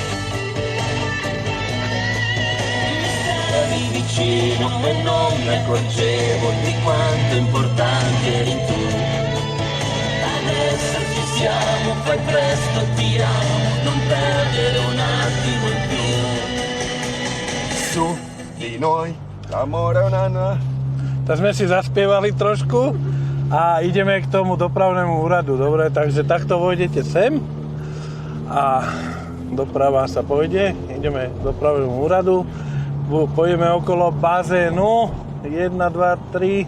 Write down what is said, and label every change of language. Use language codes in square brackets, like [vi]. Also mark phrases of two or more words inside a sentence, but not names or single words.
[it] Eri vicino e non mi accorgevo di quanto importante eri tu. Adesso ci siamo, fai presto, ti amo, non perdere un attimo in più. Su di noi, l'amore è una... [sk] Tak sme si zaspievali trošku a ideme k tomu dopravnému úradu. Dobre, takže takto vojdete sem a doprava sa pôjde. Ideme k dopravnému úradu. Pojeme okolo bazénu. 1, 2, 3.